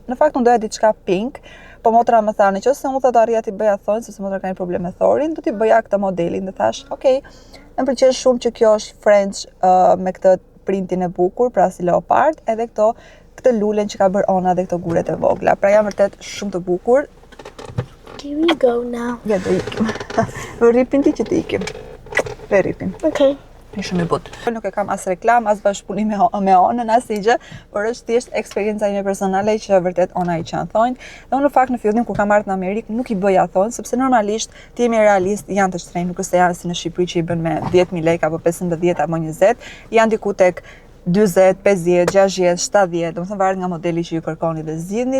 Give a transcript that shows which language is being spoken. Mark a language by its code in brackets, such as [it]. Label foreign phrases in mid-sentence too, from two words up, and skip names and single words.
[sq] Në fakt unë doja diçka pink. Po motra më tha, nëse unë do arrija t'i bëja thonjë, sepse motra ka një problem me thorin, do t'i bëja këtë modelin dhe thash, okay, më pëlqen shumë që kjo është French me këtë printin e bukur, pra si leopard, edhe këtë lulen që ka bërë ona dhe këto guret e vogla. Pra janë vërtet shumë të bukur. [en] Here we go now. [sq] Ja, do ikim. Ripin ti që të ikim. Ve ripin. Okay. Shumë i but. Nuk e kam as reklam, as bashkëpunim me onën, as gjë, por është thjesht eksperjenca ime personale që vërtet ona i qanë thonjt. Dhe unë në fakt në fillim kur kam ardhur në Amerikë nuk i bëja thonjt, sepse normalisht ti jemi realist, janë të shtrenjtë, nuk është se janë si në Shqipëri që i bën me 10.000 lekë apo 15 apo 20, janë diku tek 40, 50, 60, 70, domethënë varet nga modeli që ju kërkoni dhe zgjidhni.